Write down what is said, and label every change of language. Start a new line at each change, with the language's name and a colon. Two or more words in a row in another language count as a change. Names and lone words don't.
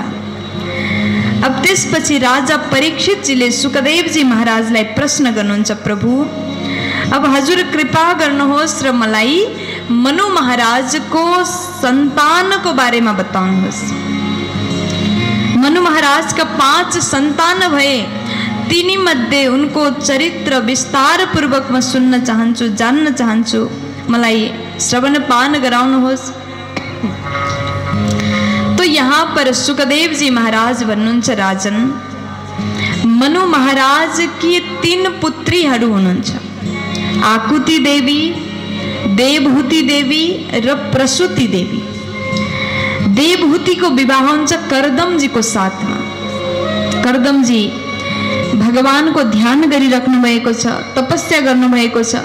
Nepali: अब त्यसपछि राजा परीक्षितजीले सुखदेवजी महाराजलाई प्रश्न गर्नुहुन्छ, प्रभु अब हजुर कृपा गर्नुहोस् र मलाई मनु महाराजको सन्तानको बारेमा बताउनुहोस्। मनु महाराजका 5 सन्तान भए, तिनीमध्ये उनको चरित्र विस्तार पूर्वक म सुन्न चाहन्छु, जान्न चाहन्छु। मलाई श्रवणपान गराउनुहोस्।
Hindi: तो यहाँ पर
Nepali: सुखदेव जी महाराज भन्नुहुन्छ, राजन मनु महाराज की 3 पुत्रीहरू हुनुहुन्छ। आकुति देवी, देवहूति देवी र प्रसूति देवी। देवहूतिको विवाह हुन्छ कर्दमजीको साथमा। कर्दमजी भगवानको ध्यान गरिराख्नु भएको छ, तपस्या गर्नुभएको छ।